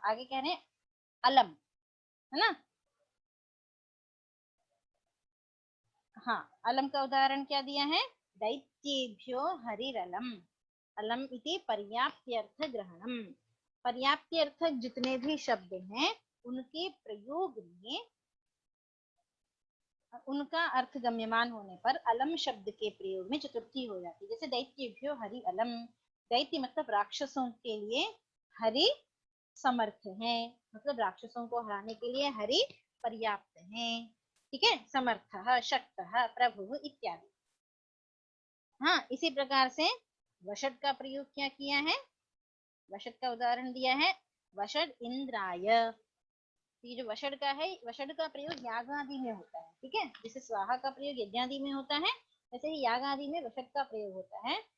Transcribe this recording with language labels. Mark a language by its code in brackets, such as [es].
[hi] आगे कह रहे हैं अलम, है ना, हाँ, अलम का उदाहरण क्या दिया है, [sa] दैत्येभ्यो हरिरलम, अलम इति पर्याप्त्यर्थ ग्रहणम, [hi] पर्याप्त्यर्थक जितने भी शब्द हैं उनके प्रयोग में उनका अर्थ गम्यमान होने पर अलम शब्द के प्रयोग में चतुर्थी हो जाती है। जैसे [sa] दैत्येभ्यो हरि अलम, [hi] दैत्य मतलब राक्षसों के लिए, हरि समर्थ है, मतलब राक्षसों को हराने के लिए हरि पर्याप्त है। [sa] ठीक है, समर्थः शक्तः प्रभुः इत्यादि। [hi] हाँ, इसी प्रकार से वषड का प्रयोग क्या किया है, वषड का उदाहरण दिया है, [sa] वषड इंद्राय, [hi] ये जो वषड का है, वषड का प्रयोग याग आदि में होता है। ठीक है, जैसे स्वाहा का प्रयोग यज्ञ आदि में होता है, वैसे ही याग आदि में वषड का प्रयोग होता है।